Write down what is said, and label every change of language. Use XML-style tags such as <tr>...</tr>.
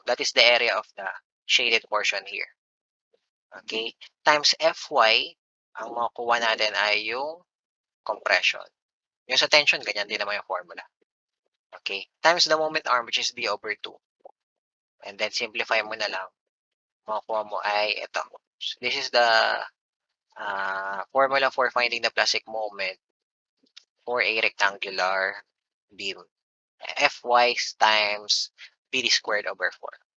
<en>That is the area of the shaded portion here. Okay? Times Fy,</en> <tl>ang makukuha natin ay yung compression. Yung sa tension, ganyan din naman yung formula. Okay?</tl> <en>Times the moment arm, which is D over 2. And then,</en> <tl>simplify mo na lang. Makukuha mo ay ito.</tl> <en>This is the formula for finding the plastic moment. for a rectangular beam. Fy times b squared over 4.</en>